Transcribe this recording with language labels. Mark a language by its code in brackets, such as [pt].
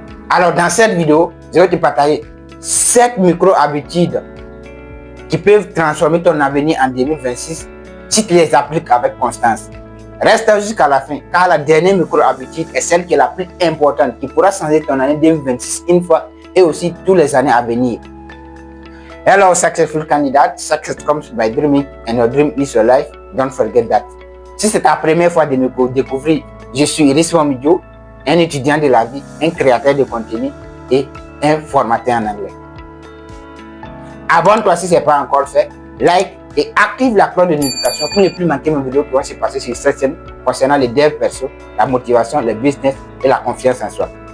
[fr] Alors dans cette vidéo, je vais te partager 7 micro-habitudes qui peuvent transformer ton avenir en 2026 si tu les appliques avec constance. Reste jusqu'à la fin, car la dernière micro-habitude est celle qui est la plus importante, qui pourra changer ton année 2026 une fois et aussi tous les années à venir. [en] Hello successful candidate, success comes by dreaming and your dream is your life, don't forget that. [fr] Si c'est ta première fois de me découvrir, je suis Riswan Midjo, un étudiant de la vie, un créateur de contenu et un formateur en anglais. Abonne-toi si ce n'est pas encore fait, like et active la cloche de notification pour ne plus manquer mes vidéos qui vont se passer sur cette chaîne concernant les devs perso, la motivation, le business et la confiance en soi.